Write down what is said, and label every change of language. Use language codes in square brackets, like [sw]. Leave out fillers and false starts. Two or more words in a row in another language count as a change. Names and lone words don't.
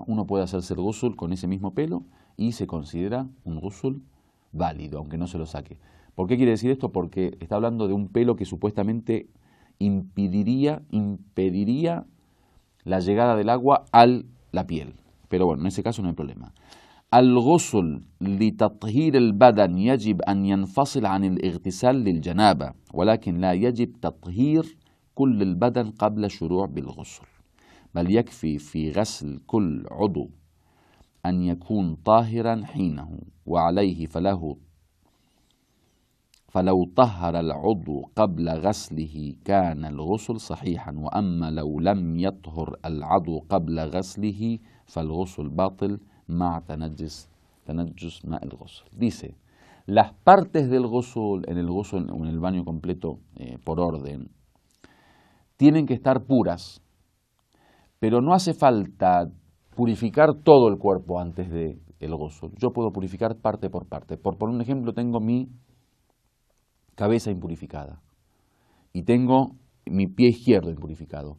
[es] Uno puede hacerse el ghusl con ese mismo pelo y se considera un ghusl válido, aunque no se lo saque. ¿Por qué quiere decir esto? Porque está hablando de un pelo que supuestamente impediría la llegada del agua a la piel. Pero bueno, en ese caso no hay problema. [ar] الغسل لتطهير البدن يجب أن ينفصل عن الاغتسال للجنابة ولكن لا يجب تطهير كل البدن قبل الشروع بالغسل بل يكفي في غسل كل عضو أن يكون طاهرا حينه وعليه فلو طهر العضو قبل غسله كان الغسل صحيحا وأما لو لم يطهر العضو قبل غسله فالغسل باطل مع تنجس ماء الغسل. [es] Dice, las partes del ghusl en el baño completo por orden tienen que estar puras, pero no hace falta purificar todo el cuerpo antes del ghusl. Yo puedo purificar parte por parte. Por poner un ejemplo, tengo mi cabeza impurificada y tengo mi pie izquierdo impurificado.